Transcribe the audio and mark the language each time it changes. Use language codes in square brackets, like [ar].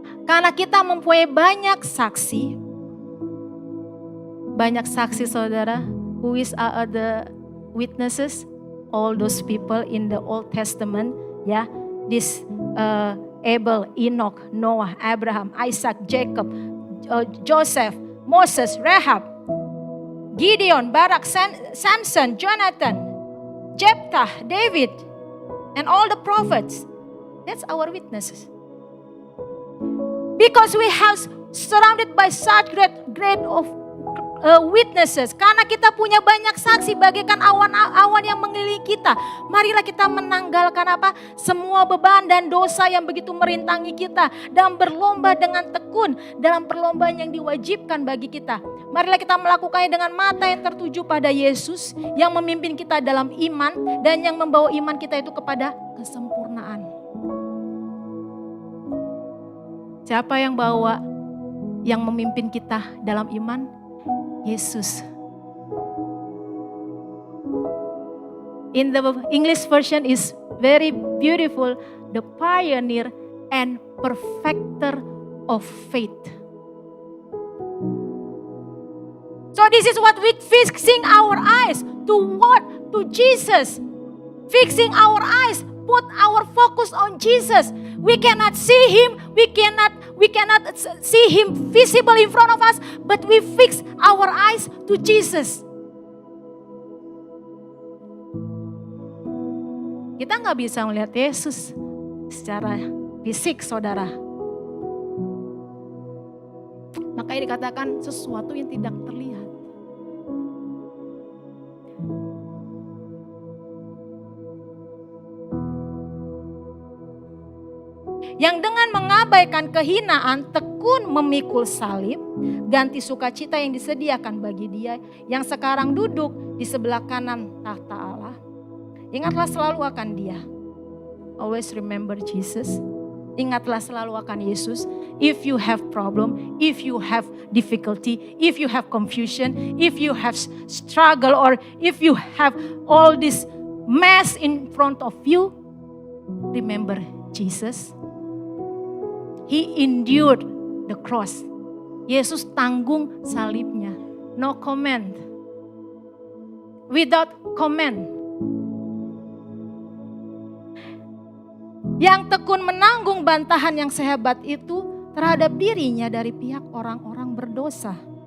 [id] Karena kita mempunyai banyak saksi saudara, [en] who are the witnesses, all those people in the Old Testament, ya, this Abel, Enoch, Noah, Abraham, Isaac, Jacob, Joseph, Moses, Rahab, Gideon, Barak, Samson, Jonathan, Jephthah, David, and all the prophets. That's our witnesses. Because we have surrounded by such great of witnesses. [id] Karena kita punya banyak saksi bagaikan awan-awan yang mengelilingi kita. Marilah kita menanggalkan apa? Semua beban dan dosa yang begitu merintangi kita. Dan berlomba dengan tekun dalam perlombaan yang diwajibkan bagi kita. Marilah kita melakukannya dengan mata yang tertuju pada Yesus. Yang memimpin kita dalam iman. Dan yang membawa iman kita itu kepada kesempurnaan. Siapa yang memimpin kita dalam iman? Yesus. [en] In the English version is very beautiful, the pioneer and perfecter of faith. So this is what we fixing our eyes to what? To Jesus. Fixing our eyes, put our focus on Jesus. We cannot see him, we cannot see him visible in front of us, but we fix our eyes to Jesus. [id] Kita nggak bisa melihat Yesus secara fisik, saudara. Makanya dikatakan sesuatu yang tidak terlihat. Yang dengan mengabaikan kehinaan tekun memikul salib, ganti sukacita yang disediakan bagi dia yang sekarang duduk di sebelah kanan tahta Allah. Ingatlah selalu akan dia. [en] Always remember Jesus. [id] Ingatlah selalu akan Yesus. [en] If you have problem, if you have difficulty, if you have confusion, if you have struggle, or if you have all this mess in front of you, remember Jesus. He endured the cross. [id] Yesus tanggung salibnya. [en] No comment. Without comment. [id] Yang tekun menanggung bantahan yang sehebat itu terhadap dirinya dari pihak orang-orang berdosa.